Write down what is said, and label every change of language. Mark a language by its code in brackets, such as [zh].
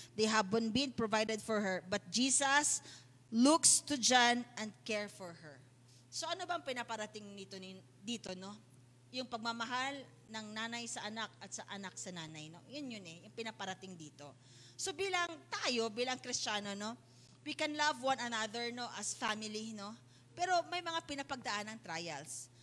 [en] They have been provided for her, but Jesus looks to John and care for her. [tl] So ano bang pinaparating dito, no? Yung pagmamahal ng nanay sa anak at sa anak sa nanay, no? Yun yung pinaparating dito. So bilang Kristiyano, no? [en] We can love one another, no, as family, no? [tl] Pero may mga pinapagdaan ng trials.